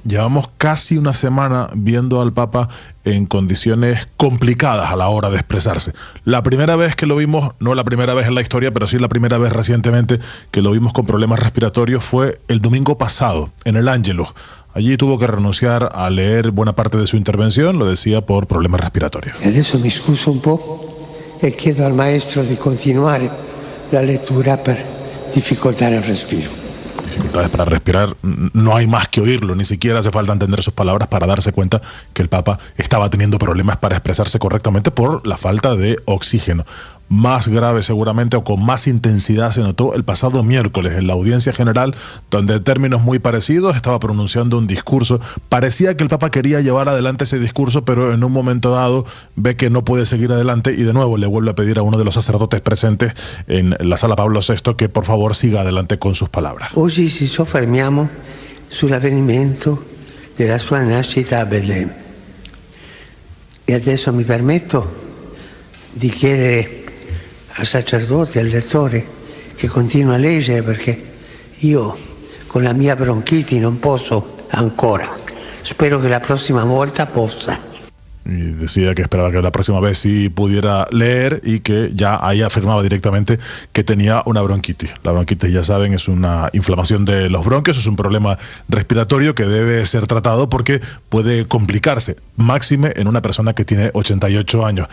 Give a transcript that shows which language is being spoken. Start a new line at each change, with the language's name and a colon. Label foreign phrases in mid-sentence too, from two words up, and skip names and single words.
Spanish: Llevamos casi una semana viendo al Papa en condiciones complicadas a la hora de expresarse. La primera vez que lo vimos, no la primera vez en la historia, pero sí la primera vez recientemente que lo vimos con problemas respiratorios, fue el domingo pasado en el Ángelus. Allí tuvo que renunciar a leer buena parte de su intervención, lo decía por problemas respiratorios.
Italian: Adesso mi scuso un po' e chiedo al maestro di continuare la lettura per difficoltà nel respiro.
Spanish: dificultades para respirar. No hay más que oírlo, ni siquiera hace falta entender sus palabras para darse cuenta que el Papa estaba teniendo problemas para expresarse correctamente por la falta de oxígeno. Más grave seguramente o con más intensidad se notó el pasado miércoles en la audiencia general, donde en términos muy parecidos estaba pronunciando un discurso. Parecía que el Papa quería llevar adelante ese discurso, pero en un momento dado ve que no puede seguir adelante y de nuevo le vuelve a pedir a uno de los sacerdotes presentes en la sala Pablo VI que por favor siga adelante con sus palabras.
Italian: Hoy ci soffermiamo sull'avvenimento della sua nascita a Betlemme. E adesso mi permetto di chiedere al sacerdote, al lettore, che continua a leggere perché io con la mia bronchiti non posso ancora. Spero che la prossima volta possa.
Spanish: Y decía que esperaba que la próxima vez sí pudiera leer y que ya ahí afirmaba directamente que tenía una bronquitis. La bronquitis, ya saben, es una inflamación de los bronquios, es un problema respiratorio que debe ser tratado porque puede complicarse, máxime en una persona que tiene 88 años.